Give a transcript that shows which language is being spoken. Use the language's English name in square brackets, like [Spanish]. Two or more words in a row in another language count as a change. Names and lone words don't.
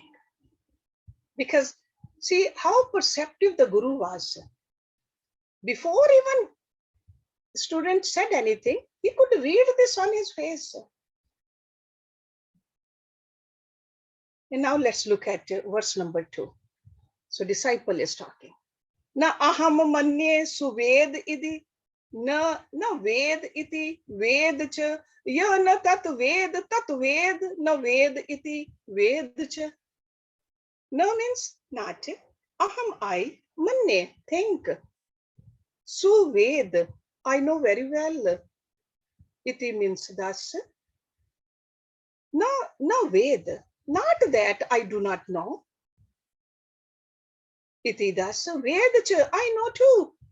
[English] Because see how perceptive the Guru was. Before even student said anything, he could read this on his face. And now let's look at verse number 2. So disciple is talking. [Sanskrit] न अहं मन्ये सुवेद इति, न वेद इति वेद च, य न तत् वेद न वेद इति वेद च. [English] Na means not. Aham I, manye, think. Suved, I know very well. Iti means thus. [Sanskrit] न वेद, [English] not that I do not know. Iti thus, [Sanskrit] वेद च, [English] I know too.